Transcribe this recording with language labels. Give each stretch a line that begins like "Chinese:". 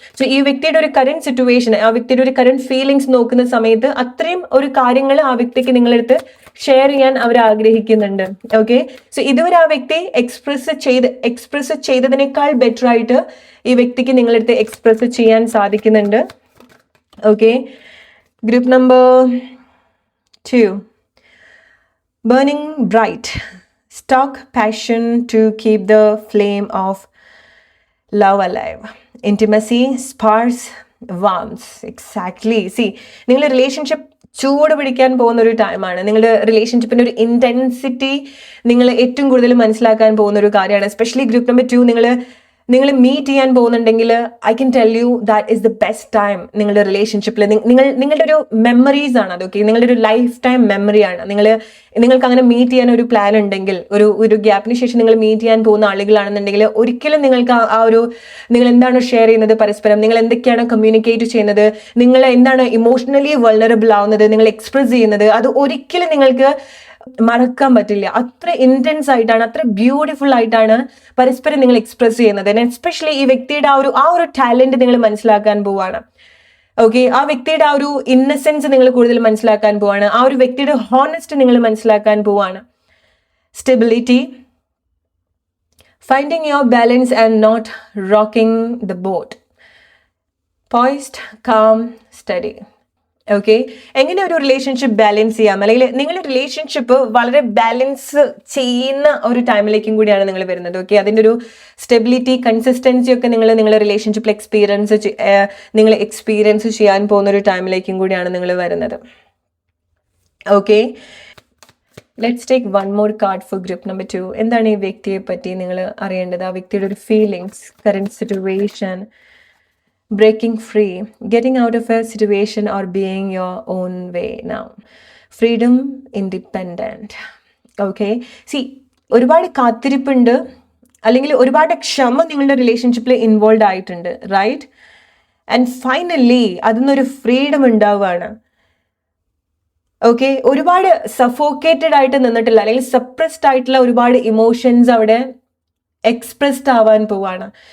Malayalam: So ഈ വ്യക്തിയുടെ ഒരു കറന്റ് സിറ്റുവേഷൻ, ആ വ്യക്തിയുടെ ഒരു കറന്റ് ഫീലിങ്സ് നോക്കുന്ന സമയത്ത് അത്രയും ഒരു കാര്യങ്ങൾ ആ വ്യക്തിക്ക് നിങ്ങളെടുത്ത് ഷെയർ ചെയ്യാൻ അവർ ആഗ്രഹിക്കുന്നുണ്ട്. ഓക്കെ, സോ ഇതുവരെ ആ വ്യക്തി എക്സ്പ്രസ് ചെയ്തതിനേക്കാൾ ബെറ്റർ ആയിട്ട് ഈ വ്യക്തിക്ക് നിങ്ങളെടുത്ത് എക്സ്പ്രസ് ചെയ്യാൻ സാധിക്കുന്നുണ്ട്.
English: Okay, group number 2, burning bright, stock passion to keep the flame of love alive, intimacy sparks warmth.
Malayalam: Exactly, see, നിങ്ങളുടെ റിലേഷൻഷിപ്പ് ചൂട് പിടിക്കാൻ പോകുന്ന ഒരു ടൈമാണ്. നിങ്ങളുടെ റിലേഷൻഷിപ്പിന്റെ ഒരു ഇന്റൻസിറ്റി നിങ്ങൾ ഏറ്റവും കൂടുതൽ മനസ്സിലാക്കാൻ പോകുന്ന ഒരു കാര്യമാണ്.
English: especially group number 2,
Malayalam: നിങ്ങൾ മീറ്റ് ചെയ്യാൻ പോകുന്നുണ്ടെങ്കിൽ,
English: I can tell you that is the best time
Malayalam: നിങ്ങളുടെ റിലേഷൻഷിപ്പിൽ. നിങ്ങളുടെ ഒരു മെമ്മറീസ് ആണ് അതൊക്കെ, നിങ്ങളുടെ ഒരു ലൈഫ് ടൈം മെമ്മറിയാണ്. നിങ്ങൾക്ക് അങ്ങനെ മീറ്റ് ചെയ്യാൻ ഒരു പ്ലാൻ ഉണ്ടെങ്കിൽ, ഒരു ഗ്യാപ്പിന് ശേഷം നിങ്ങൾ മീറ്റ് ചെയ്യാൻ പോകുന്ന ആളുകളാണെന്നുണ്ടെങ്കിൽ, ഒരിക്കലും നിങ്ങൾക്ക് നിങ്ങൾ എന്താണ് ഷെയർ ചെയ്യുന്നത് പരസ്പരം, നിങ്ങൾ എന്തൊക്കെയാണ് കമ്മ്യൂണിക്കേറ്റ് ചെയ്യുന്നത്, നിങ്ങൾ എന്താണ് ഇമോഷണലി വൾണറബിൾ ആവുന്നത്, നിങ്ങൾ എക്സ്പ്രസ് ചെയ്യുന്നത്, അത് ഒരിക്കലും നിങ്ങൾക്ക് മറക്കാൻ പറ്റില്ല. അത്ര ഇന്റൻസ് ആയിട്ടാണ്, അത്ര ബ്യൂട്ടിഫുൾ ആയിട്ടാണ് പരസ്പരം നിങ്ങൾ എക്സ്പ്രസ് ചെയ്യുന്നത്. എസ്പെഷ്യലി ഈ വ്യക്തിയുടെ ആ ഒരു ടാലന്റ് നിങ്ങൾ മനസ്സിലാക്കാൻ പോവാണ്. ഓക്കെ, ആ വ്യക്തിയുടെ ആ ഒരു ഇന്നസെൻസ് നിങ്ങൾ കൂടുതൽ മനസ്സിലാക്കാൻ പോവാണ്. ആ ഒരു വ്യക്തിയുടെ ഹോണസ്റ്റ് നിങ്ങൾ മനസ്സിലാക്കാൻ പോവാണ്. Stability,
English: Finding your balance and not rocking the boat. Poised, calm, steady.
Malayalam: Okay, എങ്ങനെ ഒരു റിലേഷൻഷിപ്പ് ബാലൻസ് ചെയ്യാം, അല്ലെങ്കിൽ നിങ്ങളുടെ റിലേഷൻഷിപ്പ് വളരെ ബാലൻസ് ചെയ്യുന്ന ഒരു ടൈമിലേക്കും കൂടിയാണ് നിങ്ങൾ വരുന്നത്. ഓക്കെ, അതിൻ്റെ ഒരു സ്റ്റെബിലിറ്റി, കൺസിസ്റ്റൻസി ഒക്കെ നിങ്ങളുടെ റിലേഷൻഷിപ്പിൽ നിങ്ങൾ എക്സ്പീരിയൻസ് ചെയ്യാൻ പോകുന്ന ഒരു ടൈമിലേക്കും കൂടിയാണ് നിങ്ങൾ വരുന്നത്.
English: Okay, let's take one more card for group number 2.
Malayalam: എന്താണ് ഈ വ്യക്തിയെ പറ്റി നിങ്ങൾ അറിയേണ്ടത്? ആ വ്യക്തിയുടെ ഒരു feelings,
English: Current situation, breaking free, getting out of a situation or being your own way now. Freedom, independent.
Malayalam: Okay, see, ഒരുപാട് കാത്തിരിപ്പുണ്ട്, അല്ലെങ്കിൽ ഒരുപാട് ക്ഷമ നിങ്ങളുടെ റിലേഷൻഷിപ്പിൽ ഇൻവോൾവ് ആയിട്ടുണ്ട്, റൈറ്റ്? ആൻഡ് ഫൈനലി അതിന്നൊരു ഫ്രീഡം ഉണ്ടാവുകയാണ്. ഓക്കെ, ഒരുപാട് സഫോക്കേറ്റഡ് ആയിട്ട് നിന്നിട്ടില്ല, അല്ലെങ്കിൽ സപ്രസ്ഡ് ആയിട്ടുള്ള ഒരുപാട് ഇമോഷൻസ് അവിടെ എക്സ്പ്രസ്ഡ് ആവാൻ പോവാണ്.